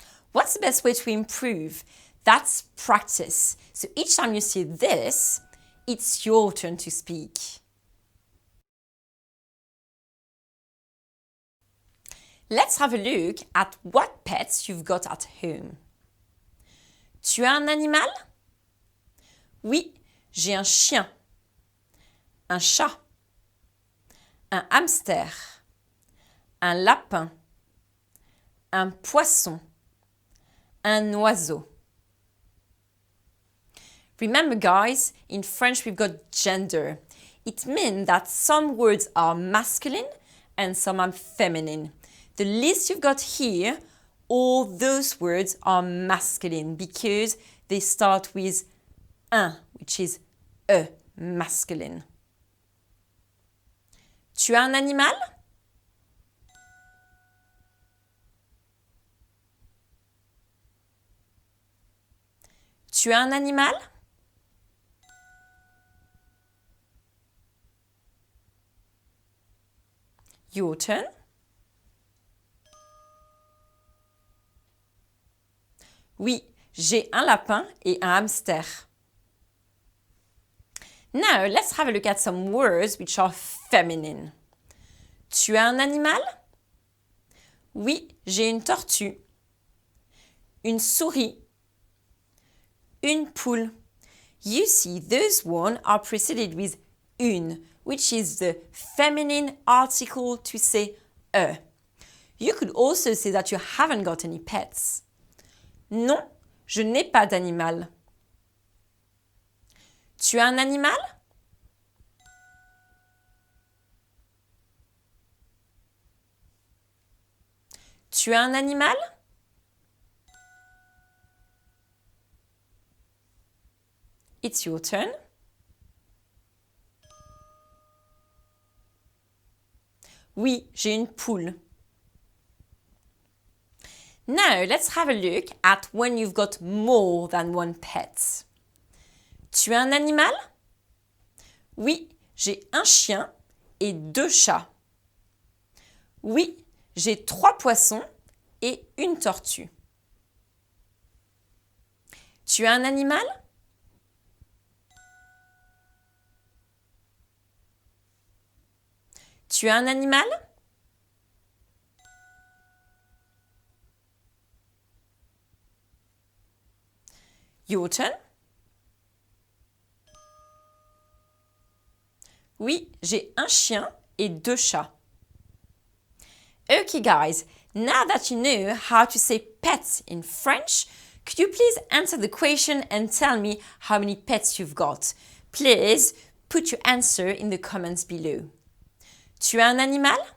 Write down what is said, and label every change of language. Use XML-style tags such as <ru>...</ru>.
<en>What's the best way to improve? That's practice. So each time you see this, it's your turn to speak. Let's have a look at what pets you've got at home.</en> <fr>Tu as un animal? Oui, j'ai un chien, un chat, un hamster, un lapin, un poisson, un oiseau.</fr> <en>Remember guys, in French we've got gender. It means that some words are masculine and some are feminine. The list you've got here, all those words are masculine because they start with un, which is a, masculine.</en> <fr>Tu as un animal? Tu as un animal?</fr> <en>Your turn.</en> <fr>Oui, j'ai un lapin et un hamster.</fr> <en>Now, let's have a look at some words which are feminine.</en> <fr>Tu as un animal? Oui, j'ai une tortue, une souris, une poule.</fr> <en>You see, those ones are preceded with une, which is the feminine article to say a. You could also say that you haven't got any pets.</en> <fr>Non, je n'ai pas d'animal. Tu as un animal? Tu as un animal?</fr> <en>It's your turn.</en> <fr>Oui, j'ai une poule.</fr> <en>Now, let's have a look at when you've got more than one pet.</en> <fr>Tu as un animal? Oui, j'ai un chien et 2 chats. Oui, j'ai 3 poissons et une tortue. Tu as un animal? Tu as un animal? Your turn. Oui, j'ai un chien et 2 chats.</fr> <en>Okay guys, now that you know how to say pets in French, could you please answer the question and tell me how many pets you've got? Please put your answer in the comments below.</en> <fr>Tu as un animal?</fr>